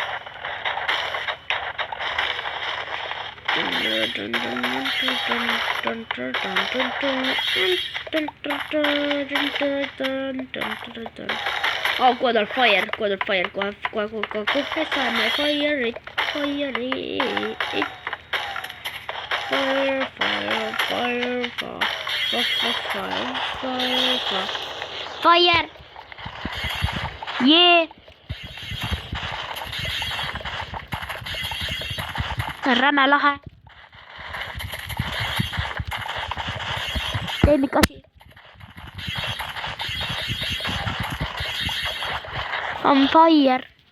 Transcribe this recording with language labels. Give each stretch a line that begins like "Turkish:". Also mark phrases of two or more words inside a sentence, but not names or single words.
English: Oh, God of Fire.
Estonian: Kohe saame Fire.
English: Fire! Yeah!
Estonian: See on räme lahe. Lemmikasi.
English: On fire.